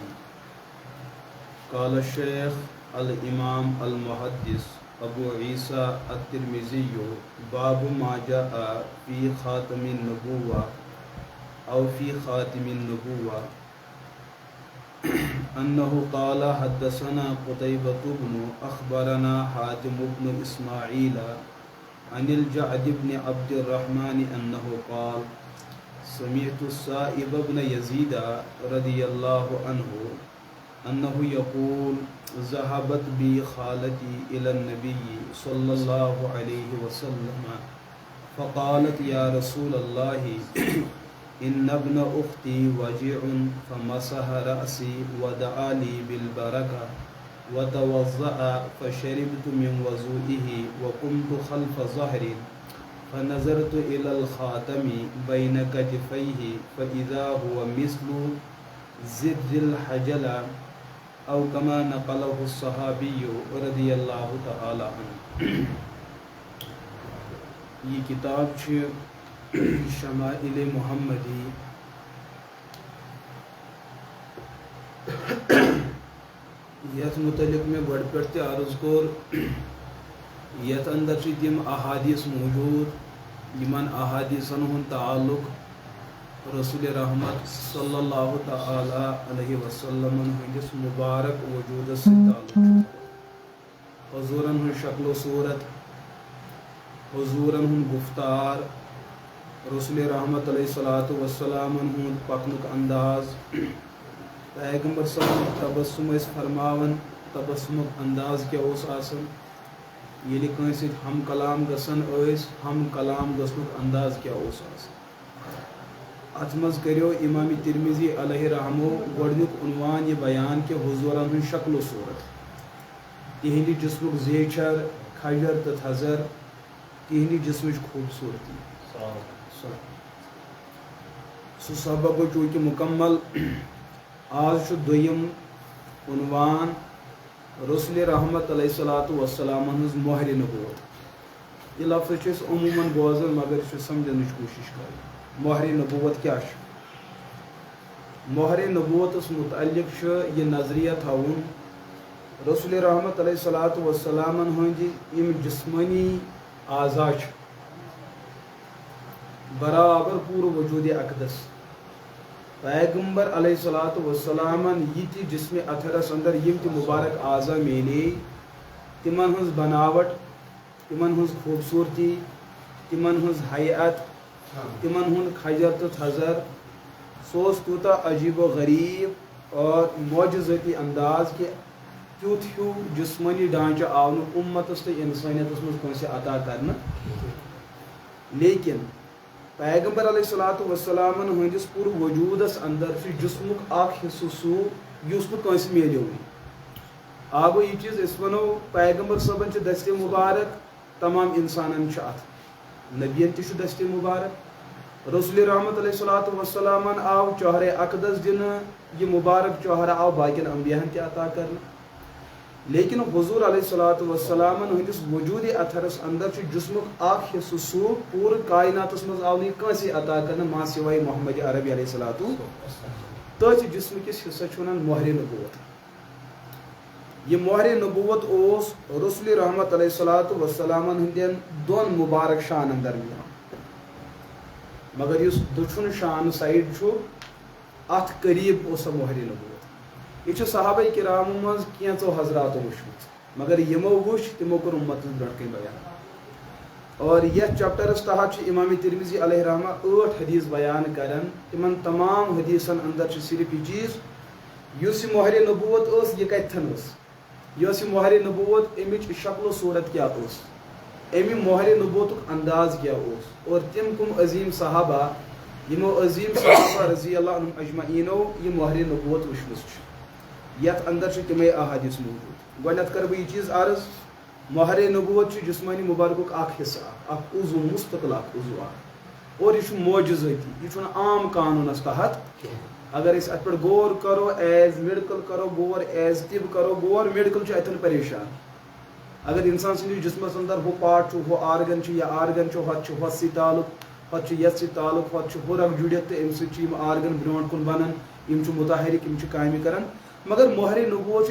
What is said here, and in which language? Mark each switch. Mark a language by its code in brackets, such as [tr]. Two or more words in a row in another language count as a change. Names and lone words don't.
[ar] قال الشیخ الامام المحدث ابو عیسیٰ الترمذی باب ما جاء فی خاتم النبوہ او فی خاتم النبوہ انہ قال حدثنا قتیبۃ بن اخبرنا حاتم بن اسماعیل عن الجعد بن عبد الرحمن انہ قال سمعت السائب بن یزید رضی اللہ عنہ انہ یقول ذهبت بی خالتی الى النبی صلی اللہ علیہ وسلم فقالت یا رسول اللہ ان ابن اختی وجع فمسح رأسی ودعا لی بالبرکہ وتوضأ فشربت من وضوئه وقمت خلف ظهر فنظرت الى الخاتم بین کتفیہ فاذا هو مثل زر الحجل او کما نقلہ الصحابی رضی اللہ تعالی عنہ. [ks] یہ کتاب چھ شمائل محمدی یت متعلق میں گۄڈٕ پٮ۪ٹھ تہِ عرض کوٚر یتھ اندر چھِ تِم احادیث موجود یمن احادیثن ہُنٛد تعلق رسول رحمت [ar] صلی اللہ تعالی علیہ وسلم [ks] ہندس مبارک وجود سے تعلق حضورن ہن شکل و صورت حضورن ہن گفتار رسول رحمت [ar] علیہ الصلوۃ والسلام [ks] ہن پکنک انداز پیغمبر [ar] صلی اللہ علیہ وسلم [ks] تبسم اس فرماون تبسمک انداز کیا اوس آسن ییٚلہِ کٲنٛسہِ سۭتۍ ہم کلام گژھان ٲسۍ ہم کلام گژھنُک انداز کیا اوس آسان. اتھ مز کریو امام ترمذی [ar] علیہ رحمہ [ks] گۄڈنیُک عنوان یہ بیان کہ حضورن ہن شکل و صورت تہندِ جسمک زیچھر کھجر تو تھزر تہندِ جسمچ خوبصورتی سہ سبق گو چونکہ مکمل. آج دویم عنوان رسول رحمت [ar] علیہ الصلوۃ والسلام [ks] ہنز مہر نبوت. یہ لفظ چھِ أسۍ عموماً بوزان مگر یہ چھِ سمجھنٕچ کوشش کران. [ur] مہر نبوت کیا ہے؟ [ks] مہر نبوتس متعلق یہ نظریہ تھاون رسول رحمت [ar] علیہ الصلوۃ والسلام [ks] ہند یم جسمانی اعضاء برابر پور وجود اقدس پیغمبر [ar] علیہ الصلوۃ والسلام [ks] یہ جسم اطہرس اندر یم تہ مبارک اعضاء میلے تمن ہز بناوٹ تمن ہز خوبصورتی تمن ہز حیات تمن ہند کھجر تو تھزر سوس تیوتا عجیب و غریب اور معجزتی انداز کہ تیوت ہیو جسمانی ڈانچہ آو نہ امتس تو انسانیتس مز کٲنٛسہِ عطا کرنا. لیکن پیغمبر [ar] علیہ الصلوۃ والسلام [ks] ہندس پور وجودس اندر جسمک اخ حصہ سہ یس نہ کٲنٛسہِ میلیوٕے. آگو یہ چیز اس ونو پیغمبر صٲبن چھ دست مبارک تمام انسانن چھ اتھ نبین تہ چھ دست مبارک رسول رحمت [ar] علیہ الصلوۃ والسلام [ks] آو چہر اقدس دن یہ مبارک چہرہ آو باقین انبیاء تہ عطا کرنا. لیکن حضور [ar] علیہ الصلوۃ والسلام [ks] ہندس وجود اطہرس اندر چھ جسمک اخ حصہ سہ پور کائناتس مز آو نہ کٲنٛسہِ عطا کرنا ما سوائے محمد عربی [ar] علیہ الصلوۃ [ks] تٔتھۍ جسم کس حصہ چھ ونان مہر نبوت. یہ مہر نبوت اوس رسول رحمت [ar] علیہ الصلوۃ والسلام [ks] ہندین دون مبارک شانن درمیان مگر اس دچھن شان سائڈ چھ ات قریب اس مہر نبوت. یہ صحابہ کرام مز کینچو حضرات وچھمت مگر یمو وچ تمو کور امت برٹ کن بیان اور یہ چیپٹرس تحت امام ترمذی [ar] علیہ رحمہ [ks] 8 حدیث بیان کرن تمن تمام حدیثن اندر صرف یہ چیز یس مہر نبوت اس یہ کتن اس یس مہر نبوت امچ شکل و صورت کیا اس امی مہر نبوت انداز کیا اس اور تم کم عظیم صحابہ یمو عظیم صحابہ [ar] رضی اللہ عنہم [ks] اجمعینو یہ مہر نبوت وشمس یت اندر تمے احادیث موجود گۄڈنیٚتھ کر بہ یہ چیز عرض مہر نبوت جسمانی مبارک اخ حصہ اخ عضو مستقل اخ عضو اور یہ معجزاتی یہ عام قانونس تحت اگر اس ات پہ غور کرو ایز میڈیکل کرو غور ایز طب کرو غور میڈیکل اتن پریشان اگر انسان سندس جسمس اندر ہو پارٹ ہو آرگن یا آرگن ہت سی تعلق ہت یت سی تعلق ہت ہو رگ جڑت تو ام سی آرگن برو کن بنان متحرک کامہ کران مگر مہر نبوت